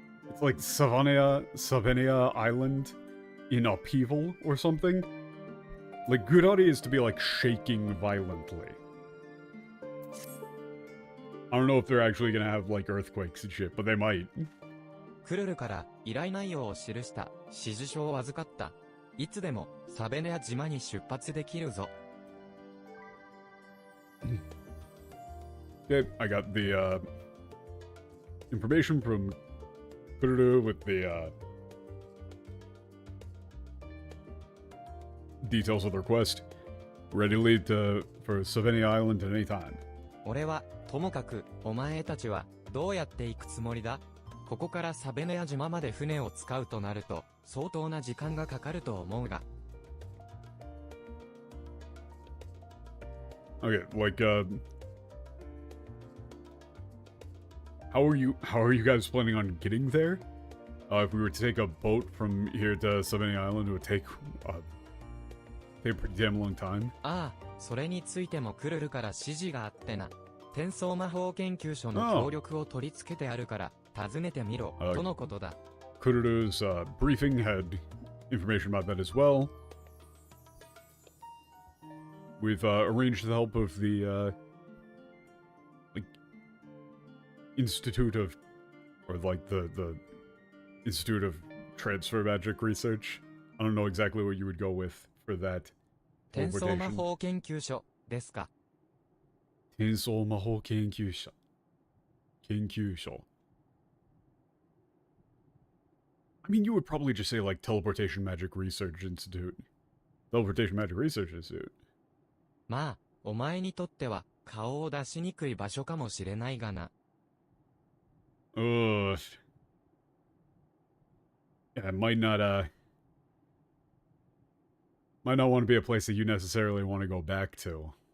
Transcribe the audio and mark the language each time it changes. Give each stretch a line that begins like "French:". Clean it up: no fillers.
English: It's like Savania Island in upheaval or something. Like, Gurari is to be like shaking violently. I don't know if they're actually gonna have, like, earthquakes and shit, but they might.
Japanese: クルルから依頼内容を記した指示書を預かった。いつでもサベネア島に出発できるぞ。
English: Okay, I got the information from Kururu with the details of the request. Ready to leave for Savenia Island at any time.
Japanese: 俺はともかくお前たちはどうやって行くつもりだ？ここからサベネア島まで船を使うとなると相当な時間がかかると思うが。
English: Okay, like how are you guys planning on getting there? If we were to take a boat from here to Savenia Island, it would take a pretty damn long time.
Japanese: ああ、それについてもクルルから指示があってな。転送魔法研究所の協力を取り付けてあるから訪ねてみろ、とのことだ。
English: Kururu's briefing had information about that as well. We've arranged the help of the like Institute of, or like the Institute of Transfer Magic Research. I don't know exactly what you would go with for that.
Japanese: 転送魔法研究所ですか。転送魔法研究所。研究所。
English: I mean, you would probably just say like Teleportation Magic Research Institute. Teleportation Magic Research Institute.
Japanese: まあ、お前にとっては顔を出しにくい場所かもしれないがな。
English: Yeah, it might not want to be a place that you necessarily want to go back to.